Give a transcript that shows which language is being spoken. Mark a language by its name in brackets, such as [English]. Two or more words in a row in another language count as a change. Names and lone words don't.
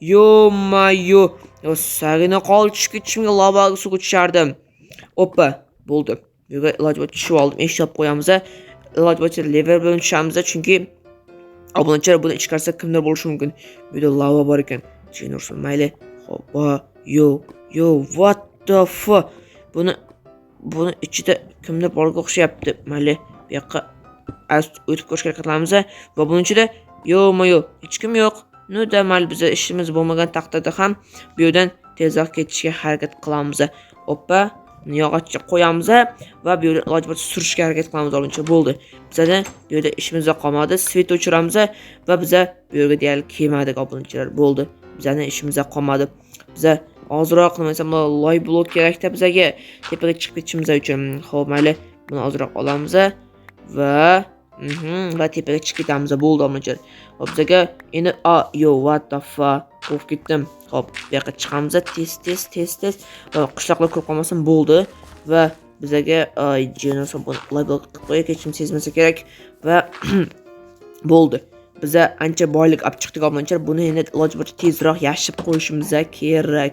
[Uzbek] Sagina qol tushib ketishimga lavaga suv tushardim. Oppa, bo'ldi. Bu yerga iloji boricha tushib oldim. Eshik olib qo'yamiz. Iloji boricha lever bilan tushamiz, chunki obunachilar buni ichkarsa kimdir bo'lishi mumkin. Bu yerda lava bor ekan. Jin ursin, mayli. Hoppa, [English] yo, what the fuck? [Uzbek] Buni ichida kimdir borga o'xshayapti. Mayli, bu yoqqa o'tib ko'rishga harakat qilamiz va buning ichida yo'q, hech kim yo'q. Da mayli, biz ishimiz bo'lmagan taqdirda ham bu yerdan tezroq ketishga harakat qilamiz. Hoppa, yog'ochcha qo'yamiz va bu yerda iloji boricha surishga harakat qilamiz. Oluncha bo'ldi. Bizda bu yerda ishimiz qolmadi. Svet o'chiramiz va biz bu yerga deyarli kelmadik obunachilar. Bo'ldi. Bizning ishimiz qolmadi. Biz ozroq nima desam, loy blok kerakda bizga tepaga chiqib ketishimiz uchun. Xo'p, mayli, buni ozroq olamiz va tepaga chiqib ketamiz. Bo'ldi obunachilar. Xo'p, bizga endi [English] what the fuck? [Uzbek] Qo'rqib ketdim. Xo'p, bu yoqqa chiqamiz. Tez. Va qishloqlar ko'p qolmasin, bo'ldi. Va bizga jinoson buni loy blok qilib qo'yib ketishim sezmasa kerak va bo'ldi. Biz ancha boylik olib chiqdik obunachilar. Buni endi iloji boricha tezroq yashib qo'yishimiz kerak.